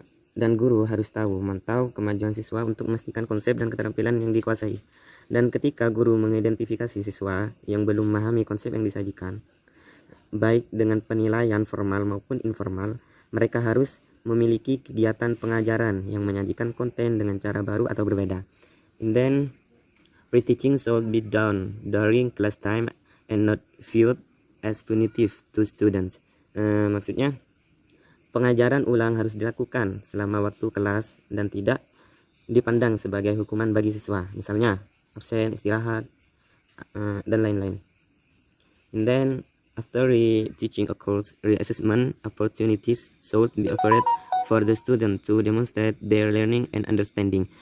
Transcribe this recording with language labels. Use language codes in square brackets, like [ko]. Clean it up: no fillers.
[id] Dan guru harus memantau kemajuan siswa untuk memastikan konsep dan keterampilan yang dikuasai. Dan ketika guru mengidentifikasi siswa yang belum memahami konsep yang disajikan, baik dengan penilaian formal maupun informal, mereka harus memiliki kegiatan pengajaran yang menyajikan konten dengan cara baru atau berbeda. [en] And then, reteaching should be done during class time and not viewed as punitive to students. [id] Maksudnya, pengajaran ulang harus dilakukan selama waktu kelas dan tidak dipandang sebagai hukuman bagi siswa. Misalnya, absen, istirahat, dan lain-lain. [en] And then, after reteaching occurs, reassessment opportunities should be offered for the student to demonstrate their learning and understanding.